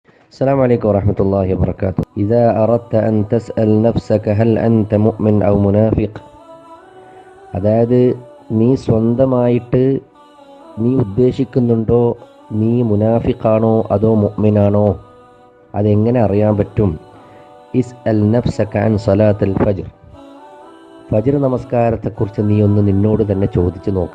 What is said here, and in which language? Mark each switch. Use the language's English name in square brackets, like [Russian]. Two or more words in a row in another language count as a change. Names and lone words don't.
[Arabic] السلام عليكم ورحمة الله وبركاته. إذا أردت أن تسأل نفسك هل أنت مؤمن أو منافق, [Malayalam] അതായത് നീ സ്വന്തമായിട്ട് നീ ഉദ്ദേശിക്കുന്നുണ്ടോ നീ മുനാഫിഖാണോ അതോ മുഅ്മിനാണോ, അതെങ്ങനെ അറിയാൻ പറ്റും? [Arabic] اسأل نفسك عن صلاة الفجر, [Malayalam] ഫജ്ർ നമസ്കാരത്തെക്കുറിച്ച് നീ ഒന്ന് നിന്നോട് തന്നെ ചോദിച്ചു നോക്ക്.